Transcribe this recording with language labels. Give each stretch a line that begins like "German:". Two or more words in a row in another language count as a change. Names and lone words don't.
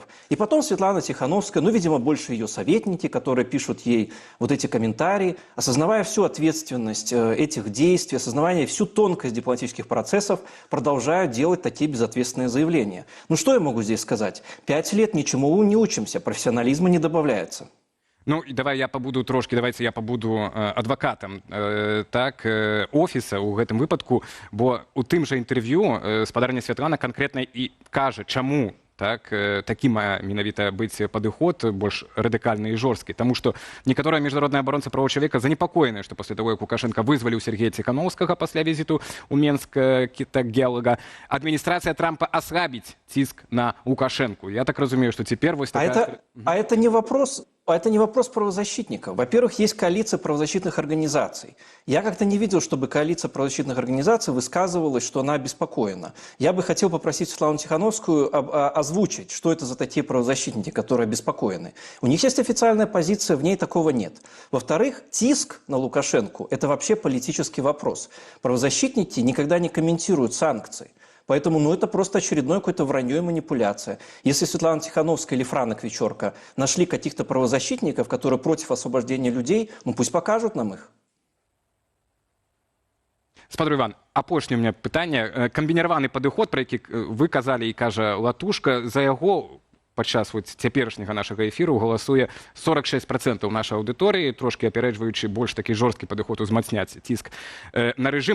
Russian: И потом Светлана Тихановская, ну, видимо, больше ее советники, которые пишут ей вот эти комментарии, осознавая всю ответственность этих действий, осознавая всю тонкость дипломатических процессов, продолжают делать такие безответственные заявления. Ну, что я могу здесь сказать? 5 лет ничему не учимся, профессионализма не добавляется.
Belarusian: Ну, давайте я побуду адвокатам офіса ў гэтым выпадку, бо у тым жа інтэрв'ю спадарня Святлана канкрэтна і кажа, чаму такі мае менавіта быць падыход больш радыкальны і жорсткі. Таму што некаторыя міжнародныя абаронцы правоў чалавека занепакоеныя, што пасля таго, як Лукашенка вызваліў Сергея Ціхановскага пасля візіту ў Менск Келлага, адміністрацыя Трампа аслабіць ціск на Лукашенку. Я так разумею, што цяпер вось такая...
Russian: Это не вопрос правозащитников. Во-первых, есть коалиция правозащитных организаций. Я как-то не видел, чтобы коалиция правозащитных организаций высказывалась, что она обеспокоена. Я бы хотел попросить Светлану Тихановскую озвучить, что это за такие правозащитники, которые обеспокоены. У них есть официальная позиция, в ней такого нет. Во-вторых, тиск на Лукашенку – это вообще политический вопрос. Правозащитники никогда не комментируют санкции. Поэтому, это просто очередное какое-то вранье и манипуляция. Если Светлана Тихановская или Франок Вечорка нашли каких-то правозащитников, которые против освобождения людей, пусть покажут нам их.
Belarusian: Спадар Іван, апошняе
Russian: у меня
Belarusian: пытанне. Камбініраваны падыход, про які вы казалі і кажа Латушка, за яго падчас цяперашняга нашага эфіру галасуе 46% нашай аўдыторыі, трошкі апярэджваючы больш такі жорсткі падыход узмацняць ціск на рэжым.